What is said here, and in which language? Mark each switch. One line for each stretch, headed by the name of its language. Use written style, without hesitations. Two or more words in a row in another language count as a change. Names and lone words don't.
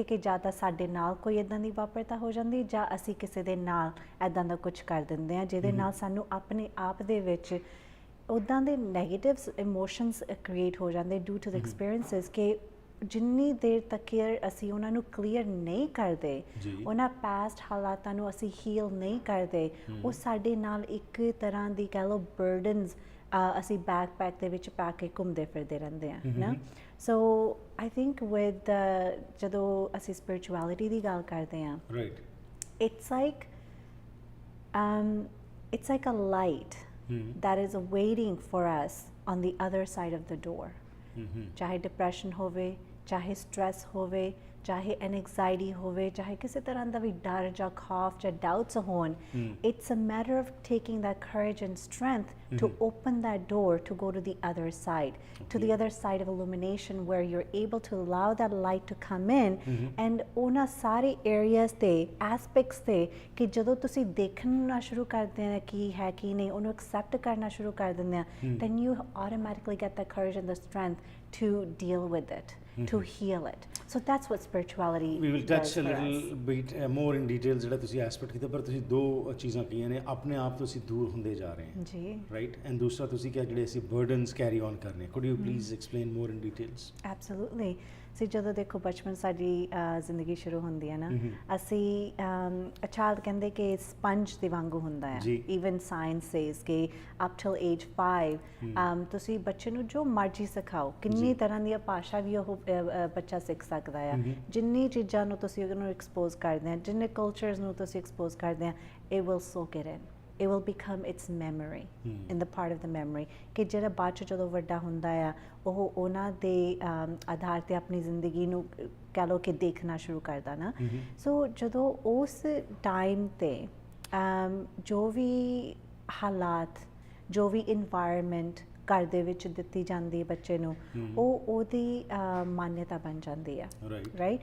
Punjabi: ਕਿ ਜਾਂ ਤਾਂ ਸਾਡੇ ਨਾਲ ਕੋਈ ਇੱਦਾਂ ਦੀ ਵਾਪਰਤਾ ਹੋ ਜਾਂਦੀ, ਜਾਂ ਅਸੀਂ ਕਿਸੇ ਦੇ ਨਾਲ ਇੱਦਾਂ ਦਾ ਕੁਛ ਕਰ ਦਿੰਦੇ ਹਾਂ ਜਿਹਦੇ ਨਾਲ ਸਾਨੂੰ ਆਪਣੇ ਆਪ ਦੇ ਵਿੱਚ ਉੱਦਾਂ ਦੇ
English: negatives emotions create
Punjabi: ਹੋ ਜਾਂਦੇ
English: due to the experiences
Punjabi: ਕਿ ਜਿੰਨੀ ਦੇਰ ਤੱਕ ਅਸੀਂ ਉਹਨਾਂ ਨੂੰ ਕਲੀਅਰ ਨਹੀਂ ਕਰਦੇ, ਉਹਨਾਂ ਪਾਸਟ ਹਾਲਾਤਾਂ ਨੂੰ ਅਸੀਂ ਹੀਲ ਨਹੀਂ ਕਰਦੇ, ਉਹ ਸਾਡੇ ਨਾਲ ਇੱਕ ਤਰ੍ਹਾਂ ਦੀ ਕਹਿ ਲਓ ਬਰਡਨਸ ਅਸੀਂ ਬੈਕਪੈਕ ਦੇ ਵਿੱਚ ਪਾ ਕੇ ਘੁੰਮਦੇ ਫਿਰਦੇ ਰਹਿੰਦੇ ਹਾਂ ਨਾ।
English: so I think with
Punjabi: ਜਦੋਂ ਅਸੀਂ ਸਪਿਰਿਚੁਅਲਿਟੀ ਦੀ ਗੱਲ ਕਰਦੇ ਹਾਂ,
English: it's like a light that is waiting for us on the other side of the door.
Punjabi: ਚਾਹੇ ਡਿਪਰੈਸ਼ਨ ਹੋਵੇ, ਚਾਹੇ ਸਟ੍ਰੈਸ ਹੋਵੇ, ਚਾਹੇ ਐਨਜ਼ਾਈਟੀ ਹੋਵੇ, ਚਾਹੇ ਕਿਸੇ ਤਰ੍ਹਾਂ ਦਾ ਵੀ ਡਰ ਜਾਂ ਖੌਫ ਜਾਂ ਡਾਊਟਸ ਹੋਣ,
English: it's a matter of taking that courage and strength to open that door to go to the other side, to the other side of illumination where you're able to allow that light to come in and
Punjabi: ਉਹਨਾਂ ਸਾਰੇ areas ਤੇ aspects ਤੇ ਕਿ ਜਦੋਂ ਤੁਸੀਂ ਦੇਖਣਾ ਸ਼ੁਰੂ ਕਰਦੇ ਹੋ ਕੀ ਹੈ ਕੀ ਨਹੀਂ, ਉਹਨੂੰ accept ਕਰਨਾ ਸ਼ੁਰੂ ਕਰ ਦਿੰਦੇ ਆ,
English: then you automatically get the courage and the strength to deal with it, to heal it. So that's what spirituality we will touch a little bit more in detail
Punjabi: ਜਿਹੜਾ ਤੁਸੀਂ ਐਸਪੈਕਟ ਕੀਤਾ, ਪਰ ਤੁਸੀਂ ਦੋ ਚੀਜ਼ਾਂ ਕਹੀਆਂ ਨੇ, ਆਪਣੇ ਆਪ ਤੋਂ ਅਸੀਂ ਦੂਰ ਹੁੰਦੇ ਜਾ ਰਹੇ ਹਾਂ ਜੀ, ਰਾਈਟ, ਐਂਡ ਦੂਸਰਾ ਤੁਸੀਂ ਕਿਹਾ ਜਿਹੜੇ ਅਸੀਂ
English: burdens carry on
Punjabi: ਕਰਨੇ।
English: could you please explain more in details? absolutely.
Punjabi: ਸੀ ਜਦੋਂ ਦੇਖੋ ਬਚਪਨ ਸਾਡੀ ਜ਼ਿੰਦਗੀ ਸ਼ੁਰੂ ਹੁੰਦੀ ਹੈ ਨਾ, ਅਸੀਂ ਚਾਈਲਡ ਕਹਿੰਦੇ ਕਿ ਸਪੰਜ ਦੇ ਵਾਂਗੂ ਹੁੰਦਾ ਹੈ।
English: even science says
Punjabi: ਕਿ
English: up till age 5
Punjabi: ਤੁਸੀਂ ਬੱਚੇ ਨੂੰ ਜੋ ਮਰਜ਼ੀ ਸਿਖਾਓ, ਕਿੰਨੀ ਤਰ੍ਹਾਂ ਦੀਆਂ ਭਾਸ਼ਾ ਵੀ ਉਹ ਬੱਚਾ ਸਿੱਖ ਸਕਦਾ ਆ। ਜਿੰਨੀ ਚੀਜ਼ਾਂ ਨੂੰ ਤੁਸੀਂ ਉਹਨੂੰ ਐਕਸਪੋਜ਼ ਕਰਦੇ ਆ, ਜਿੰਨੇ ਕਲਚਰਸ ਨੂੰ ਤੁਸੀਂ ਐਕਸਪੋਜ਼ ਕਰਦੇ ਆ,
English: it will soak it in. It will become its memory, in the part of the memory
Punjabi: ਕਿ ਜਿਹੜਾ ਬਾਅਦ 'ਚ ਜਦੋਂ ਵੱਡਾ ਹੁੰਦਾ ਆ, ਉਹ ਉਹਨਾਂ ਦੇ ਆਧਾਰ 'ਤੇ ਆਪਣੀ ਜ਼ਿੰਦਗੀ ਨੂੰ ਕਹਿ ਲਓ ਕਿ ਦੇਖਣਾ ਸ਼ੁਰੂ ਕਰਦਾ ਨਾ। ਸੋ ਜਦੋਂ ਉਸ ਟਾਈਮ 'ਤੇ ਜੋ ਵੀ ਹਾਲਾਤ, ਜੋ ਵੀ ਇਨਵਾਇਰਮੈਂਟ ਘਰ ਦੇ ਵਿੱਚ ਦਿੱਤੀ ਜਾਂਦੀ ਹੈ ਬੱਚੇ ਨੂੰ, ਉਹ ਉਹਦੀ ਮਾਨਿਅਤਾ ਬਣ ਜਾਂਦੀ ਆ, ਰਾਈਟ।